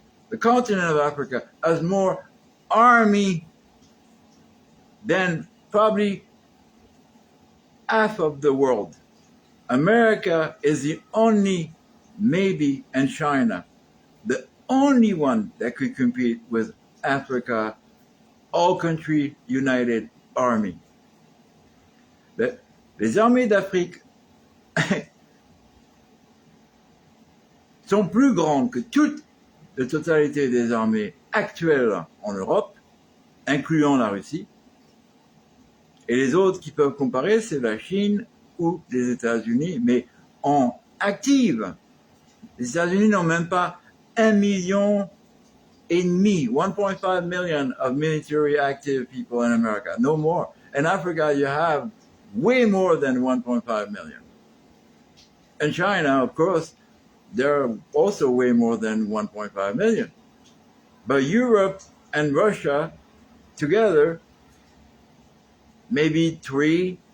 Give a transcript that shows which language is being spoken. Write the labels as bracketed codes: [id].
[en] The continent of Africa has more army than probably half of the world. America is the only, maybe, and China, the only one that could compete with Africa, all country united army. [fr] Les armées d'Afrique sont plus grandes que toute la totalité des armées actuelles en Europe, incluant la Russie. Et les autres qui peuvent comparer, c'est la Chine ou les États-Unis, mais en active. Les États-Unis n'ont même pas 1,5 million, [en] 1.5 million of military active people in America, no more. In Africa, you have way more than 1.5 million. In China, of course, there are also way more than 1.5 million. But Europe and Russia together, maybe 3.